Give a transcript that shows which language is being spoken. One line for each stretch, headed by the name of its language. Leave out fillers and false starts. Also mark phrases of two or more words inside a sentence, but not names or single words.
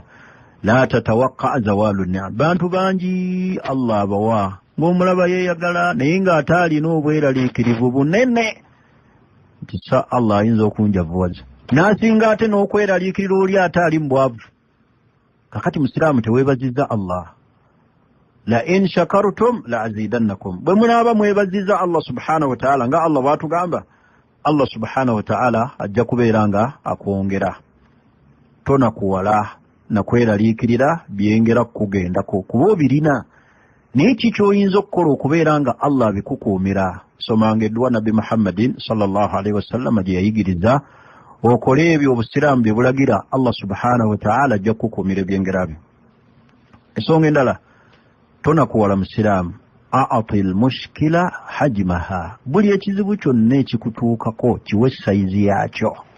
Arabic: لا تتوقع زوال النعم.
Ganda: Bantu bangi Allah abawa ng'omulaba yeeyagala, naye ng'ate alina obweraliikirivu bunene nti sa Allah ayinza okunjavuwaza, n'asinga ate n'okweraliikirira oli ate ali mu bwavu. Kakati musiraamu teweebazizza Allah.
Arabic: لئن شكرتم لأزيدنكم.
Ganda: Bwe munaaba mwebazizza Allah
Arabic: سبحانه وتعالى
Ganda: nga Allah bw'atugamba, Allah
Arabic: سبحانه وتعالى
Ganda: ajja kubeera nga akwongera. Tonakuwala na kweraliikirira byengera kukugendako kuba obirina. Naye ki ky'oyinza okukola okubeera nga Allah abikukuumira? Somanga edduwa Nabbi Muhammadin
Arabic: صلى الله عليه وسلم
Ganda: gye yayigiriza, okole ebyo obusiraamu bye bulagira, Allah
Arabic: سبحانه وتعالى
Ganda: ajja kukukuumira ebyengera byo. Ensonga endala, tonakuwala musiraamu.
Arabic: أعط المشكلة حجمها.
Ganda: Buli ekizibu kyonna ekikutuukako kiwe sayizi yaakyo.